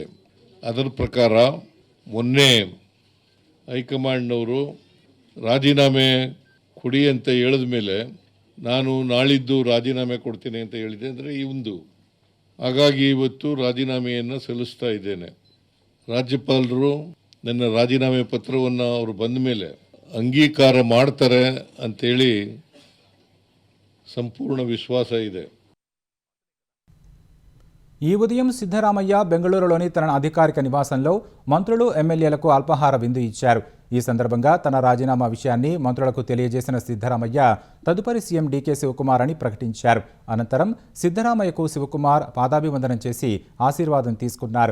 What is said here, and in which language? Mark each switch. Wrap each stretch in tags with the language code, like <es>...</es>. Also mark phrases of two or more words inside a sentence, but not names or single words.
<kn>ಅದರ ಪ್ರಕಾರ ಮೊನ್ನೆ ಹೈಕಮಾಂಡ್ನವರು ರಾಜೀನಾಮೆ ಕೊಡಿ ಅಂತ ಹೇಳಿದ ಮೇಲೆ ನಾನು ನಾಳಿದ್ದು ರಾಜೀನಾಮೆ ಕೊಡ್ತೀನಿ ಅಂತ ಹೇಳಿದೆ. ಅಂದರೆ ಹಾಗಾಗಿ ಇವತ್ತು ರಾಜೀನಾಮೆಯನ್ನು ಸಲ್ಲಿಸ್ತಾ ಇದ್ದೇನೆ. ರಾಜ್ಯಪಾಲರು ನನ್ನ ರಾಜೀನಾಮೆ ಪತ್ರವನ್ನು ಅವರು ಬಂದ ಮೇಲೆ ಅಂಗೀಕಾರ ಮಾಡ್ತಾರೆ ಅಂತೇಳಿ ಸಂಪೂರ್ಣ ವಿಶ್ವಾಸ ಇದೆ.</kn> <te>ఈ ఉదయం సిద్ధరామయ్య బెంగళూరులోని తన అధికారిక నివాసంలో మంత్రులు, ఎమ్మెల్యేలకు అల్పాహార విందు ఇచ్చారు. ఈ సందర్భంగా తన రాజీనామా విషయాన్ని మంత్రులకు తెలియజేసిన సిద్ధరామయ్య తదుపరి సీఎం డీకే శివకుమార్ అని ప్రకటించారు. అనంతరం సిద్ధరామయ్యకు శివకుమార్ పాదాభివందనం చేసి ఆశీర్వాదం తీసుకున్నారు.</te>